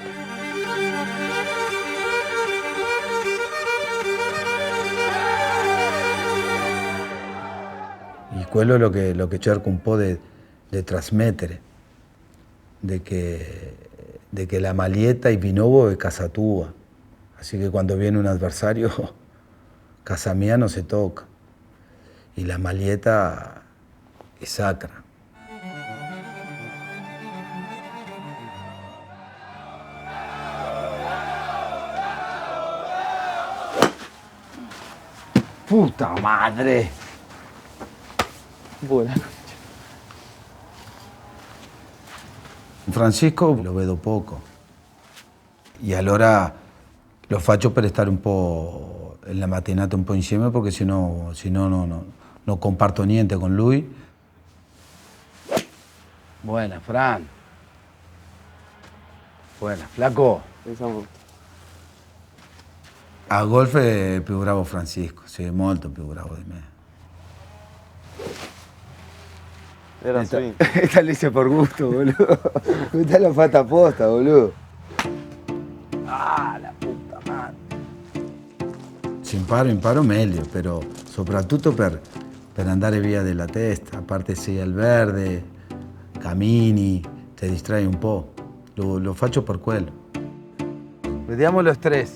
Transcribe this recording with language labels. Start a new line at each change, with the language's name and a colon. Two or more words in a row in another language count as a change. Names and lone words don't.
Italian: E quello è lo che cerco un po' di trasmettere, di che la maglietta e Vinovo è casa tua.
Spanish: Así que cuando viene un adversario, casa mía no se toca. Y la maglietta es sacra. Puta madre!
Italian: Buona. Francisco lo vedo poco. E allora lo faccio per stare un po' la mattinata un po' insieme perché sennò non comparto niente con lui.
Spanish: Buena, Fran. Buena, flaco.
Italian: A golf è più bravo Francisco, sì, molto più bravo di me. Era swing.
Spanish: Esta lo hice por gusto, boludo.
Italian: Esta l'ho fatta apposta, boludo.
Spanish: Ah, la puta madre.
Italian: Se imparo meglio, però soprattutto per andare via della testa. A parte sei al verde, cammini, ti distrai un po'. Lo faccio per quello. Vediamo lo stress.